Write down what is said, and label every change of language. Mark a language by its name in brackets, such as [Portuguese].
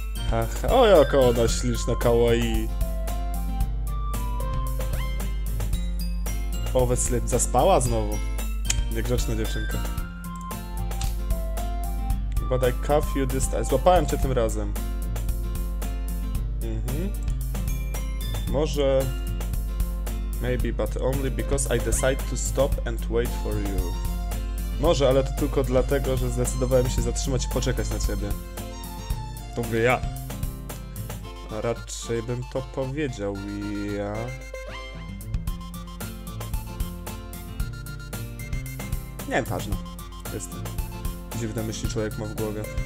[Polish] Haha, o jaka ona śliczna, kawaii. Obecnie zaspała znowu. Niegrzeczna dziewczynka. [English] But I caught you this time. [Polish] Złapałem cię tym razem. [English] Może... Maybe, but only because I decided to stop and wait for you. [Polish] Może, ale to tylko dlatego, że zdecydowałem się zatrzymać i poczekać na ciebie. To mówię ja. A raczej bym to powiedział ja. Nie, ważne. Jest dziwne myśli człowiek ma w głowie.